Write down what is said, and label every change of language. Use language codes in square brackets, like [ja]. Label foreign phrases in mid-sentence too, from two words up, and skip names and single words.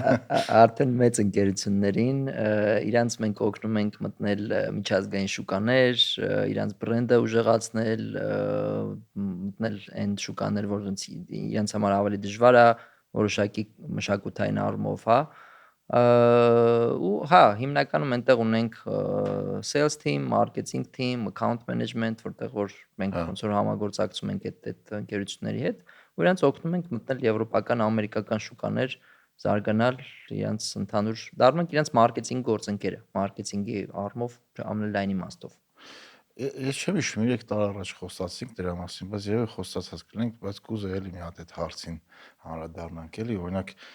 [hy] Արդեն մեծ ընկերություններին, իրանց մենք օգնում ենք մտնել միջազգային շուկաներ, իրանց բրենդը ուժեղացնել, մտնել այն շուկաներ, որոնց իրանց համար ավելի դժվար է, որոշակի մշակութային առումով, հա։ Ու հա, հիմնականում այնտեղ ունենք [en] sales team, marketing team, account management, [hy] որտեղ որ մենք ոնց որ համագործակցում ենք այդ ընկերությունների հետ, ու իրանց օգնում ենք մտնել եվրոպական, ամերիկական շուկաներ, զարգանալ իրանց ընդհանուր դառնում ենք իրանց մարքեթինգ գործընկերը, մարքեթինգի առումով ամենալայն իմաստով։ Ես չեմ հիշում 3 տարի առաջ խոսացինք դրա մասին, բայց երևի խոսացած կլինենք, բայց կուզեի էլի մի հատ այդ հարցին անդրադառնանք էլի, օրինակ